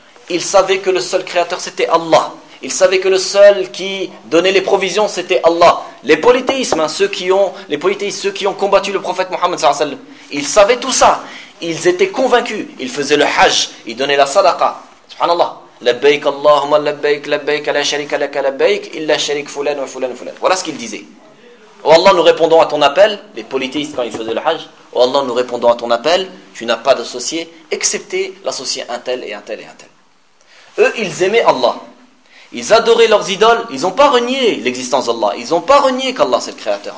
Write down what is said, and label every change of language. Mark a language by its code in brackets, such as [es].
[fr] Ils savaient que le seul créateur, c'était Allah. Ils savaient que le seul qui donnait les provisions, c'était Allah. Les polythéismes, hein, ceux qui ont combattu le prophète Mohammed, ils savaient tout ça. Ils étaient convaincus. Ils faisaient le hajj, ils donnaient la sadaqa. Subhanallah. [ar] لبيك اللهم لبيك لبيك لا شريك لك لبيك إلا شريك فلان وفلان وفلان. [fr] Voilà ce qu'il disait. Oh Allah, nous répondons à ton appel. Les polythéistes, quand ils faisaient le hajj, oh Allah, nous répondons à ton appel. Tu n'as pas d'associé, excepté l'associé un tel et un tel et un tel. Eux, ils aimaient Allah. Ils adoraient leurs idoles. Ils n'ont pas renié l'existence d'Allah. Ils n'ont pas renié qu'Allah c'est le créateur.